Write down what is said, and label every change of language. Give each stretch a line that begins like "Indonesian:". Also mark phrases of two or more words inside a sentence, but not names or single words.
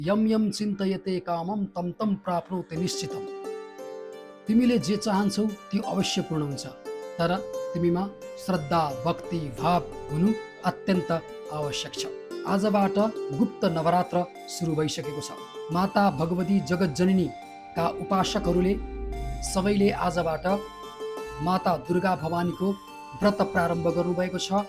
Sanskrit: यम यम चिन्तयते कामम तम तम प्राप्नोति निश्चितम।
Nepali: तिमीले जे चाहन्छौ त्यो अवश्य पूर्ण हुन्छ, तर तिमीमा श्रद्धा भक्ति भाव हुनु अत्यन्त आवश्यक छ। आजबाट गुप्त नवरात्र सुरु भइसकेको छ। माता भगवती जगतजननीका उपासकहरूले सबैले आजबाट माता दुर्गा भवानीको व्रत प्रारम्भ गर्नुभएको छ।